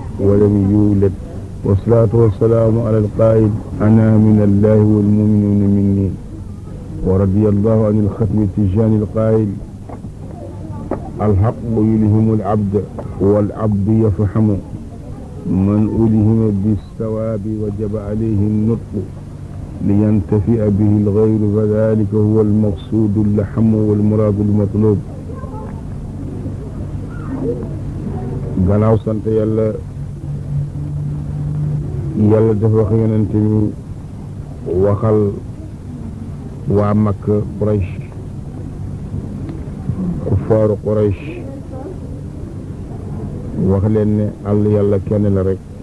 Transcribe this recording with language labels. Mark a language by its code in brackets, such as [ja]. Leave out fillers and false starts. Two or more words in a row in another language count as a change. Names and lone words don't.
[ar] ولم يولد والصلاة والسلام على القائل أنا من الله والمؤمنون مني ورضي الله عن الختم التجاني القائل الحق يلهم العبد والعبد يفهم من ألهم بالثواب وجب عليه النطق لينتفئ به الغير فذلك هو المقصود اللحم والمراد المطلوب. [wo] gannaaw sant yàlla dafa wax yonent mi waxal waa Makka Quraysh kuffaaru Quraysh wax leen ne àll yàlla kenn la rek.